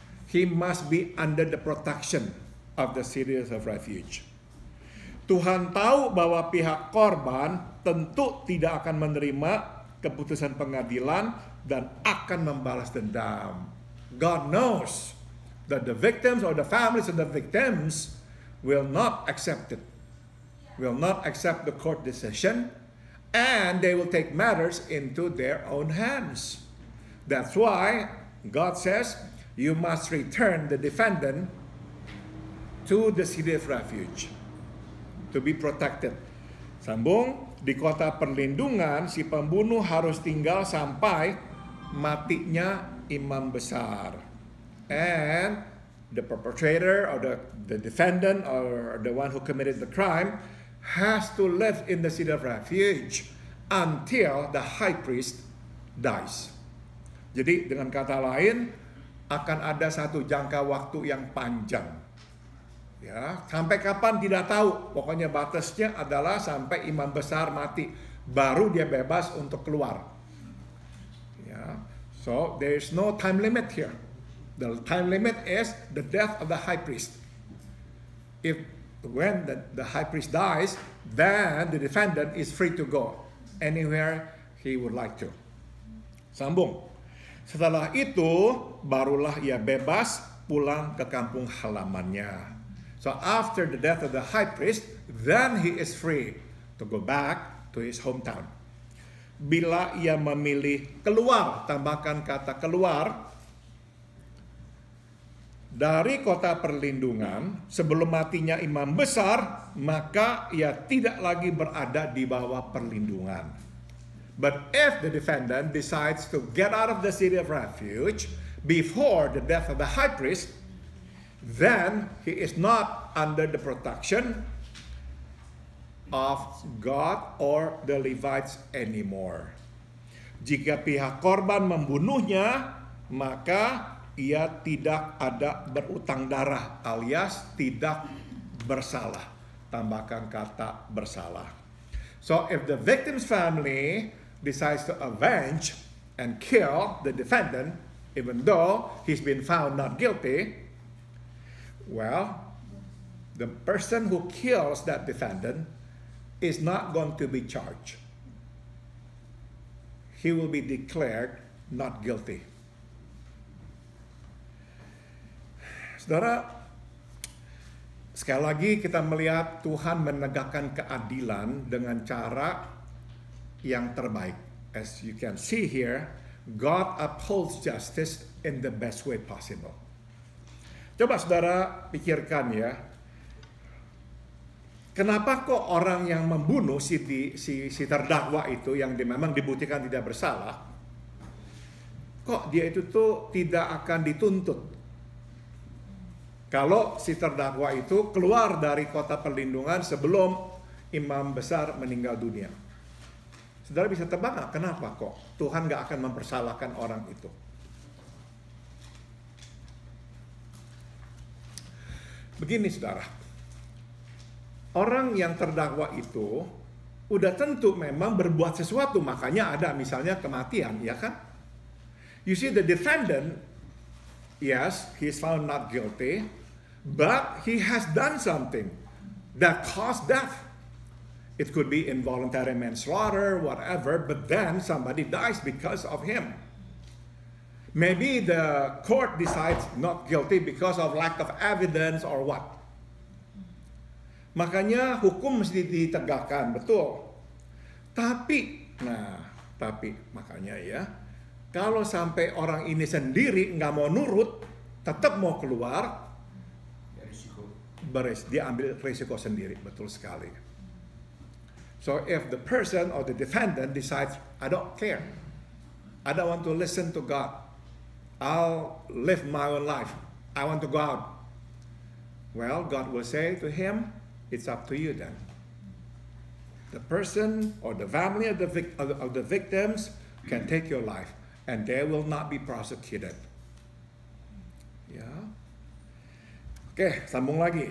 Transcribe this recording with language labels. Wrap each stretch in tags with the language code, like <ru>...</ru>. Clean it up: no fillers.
<en>He must be under the protection of the cities of refuge.</en> <id>Tuhan tahu bahwa pihak korban tentu tidak akan menerima keputusan pengadilan dan akan membalas dendam.</id> <en>God knows that the victims or the families of the victims will not accept it, will not accept the court decision, and they will take matters into their own hands. That's why God says, you must return the defendant to the city of refuge to be protected.</en> <id>Sambung, di kota perlindungan si pembunuh harus tinggal sampai matinya imam besar.</id> <en>And the perpetrator or the defendant or the one who committed the crime has to live in the city of refuge until the high priest dies.</en> <id>Jadi dengan kata lain, akan ada satu jangka waktu yang panjang. Ya, sampai kapan tidak tahu. Pokoknya batasnya adalah sampai imam besar mati, baru dia bebas untuk keluar.</id> <en>Ya, so there is no time limit here. The time limit is the death of the high priest. When the high priest dies, then the defendant is free to go anywhere he would like to.</en> <id>Sambung. Setelah itu, barulah ia bebas pulang ke kampung halamannya.</id> <en>So after the death of the high priest, then he is free to go back to his hometown.</en> <id>Bila ia memilih keluar, tambahkan kata keluar, dari kota perlindungan sebelum matinya imam besar, maka ia tidak lagi berada di bawah perlindungan.</id> <en>But if the defendant decides to get out of the city of refuge before the death of the high priest, then he is not under the protection of God or the Levites anymore.</en> <id>Jika pihak korban membunuhnya, maka ia tidak ada berutang darah alias tidak bersalah. Tambahkan kata bersalah.</id> <en>So if the victim's family decides to avenge and kill the defendant, even though he's been found not guilty, well, the person who kills that defendant is not going to be charged. He will be declared not guilty.</en> <id>Saudara, sekali lagi kita melihat Tuhan menegakkan keadilan dengan cara yang terbaik.</id> <en>As you can see here, God upholds justice in the best way possible.</en> <id>Coba saudara pikirkan ya, kenapa kok orang yang membunuh si terdakwa itu yang memang dibuktikan tidak bersalah, kok dia itu tuh tidak akan dituntut? Kalau si terdakwa itu keluar dari kota perlindungan sebelum imam besar meninggal dunia. Saudara bisa tebak nggak kenapa kok Tuhan nggak akan mempersalahkan orang itu? Begini saudara, orang yang terdakwa itu udah tentu memang berbuat sesuatu, makanya ada misalnya kematian, ya kan?</id> <en>You see the defendant, yes, he is found not guilty, but he has done something that caused death. It could be involuntary manslaughter, whatever, but then somebody dies because of him. Maybe the court decides not guilty because of lack of evidence or what.</en> <id>Makanya hukum mesti ditegakkan, betul. Tapi makanya ya, kalau sampai orang ini sendiri nggak mau nurut, tetap mau keluar, dia ambil risiko sendiri, betul sekali.</id> <en>So if the person or the defendant decides, I don't care, I don't want to listen to God, I'll live my own life, I want to go out. Well, God will say to him, it's up to you then. The person or the family of the victims can take your life and they will not be prosecuted. Ya.</en> <id>Oke, sambung lagi.</id>